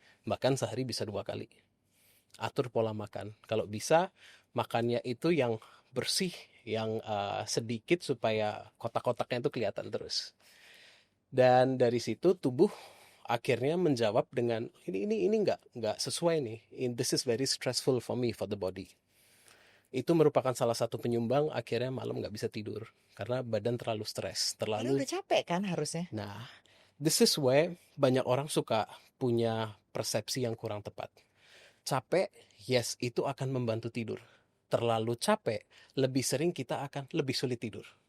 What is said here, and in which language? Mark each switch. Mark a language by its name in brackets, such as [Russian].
[Indonesian] Bahkan sehari bisa 2 kali. Atur pola makan. Kalau bisa makannya itu yang bersih, yang sedikit supaya kotak-kotaknya itu kelihatan terus. Dan dari situ tubuh akhirnya menjawab dengan ini nggak sesuai nih. [English] This is very stressful for me, for the body. [Indonesian] Itu merupakan salah satu penyumbang akhirnya malam nggak bisa tidur karena badan terlalu stres, Padahal terlalu. udah capek kan harusnya. Nah, [English] this is where [Indonesian] banyak orang suka punya persepsi yang kurang tepat. Capek, yes, itu akan membantu tidur. Terlalu capek, lebih sering kita akan lebih sulit tidur.